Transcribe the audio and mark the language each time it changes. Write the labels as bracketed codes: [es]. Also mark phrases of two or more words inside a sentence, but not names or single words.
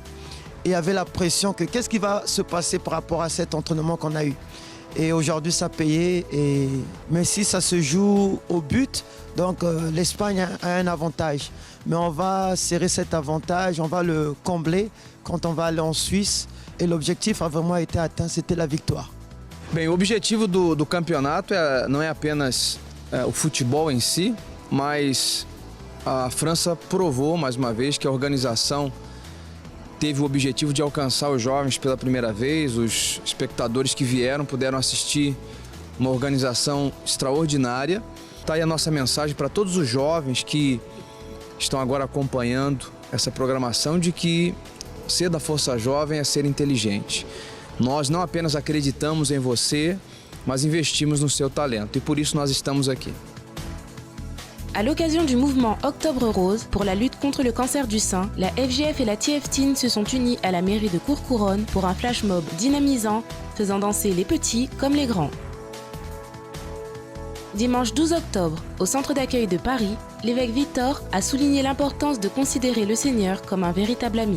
[fr] Et avait la pression que qu'est-ce qui va se passer par rapport à cet entraînement qu'on a eu. Et aujourd'hui, ça a payé. Mais si ça se joue au but, donc l'Espagne a un avantage. Mais on va serrer cet avantage, on va le combler quand on va aller en Suisse. Et l'objectif a vraiment été atteint, c'était la victoire. [pt] Bem, o objetivo do campeonato não é apenas o futebol em si, mas a França provou mais uma vez que a organização teve o objetivo de alcançar os jovens pela primeira vez. Os espectadores que vieram puderam assistir uma organização extraordinária. Está aí a nossa mensagem para todos os jovens que estão agora acompanhando essa programação de que ser da Força Jovem é ser inteligente. Nós não apenas acreditamos em você, mas investimos no seu talento e por isso nós estamos aqui. [fr] À l'occasion du mouvement Octobre Rose pour la lutte contre le cancer du sein, la FGF et la TF-Teen se sont unis à la mairie de Courcouronnes pour un [en] flash mob [fr] dynamisant, faisant danser les petits comme les grands. Dimanche 12 octobre, au centre d'accueil de Paris, l'évêque Victor a souligné l'importance de considérer le Seigneur comme un véritable ami.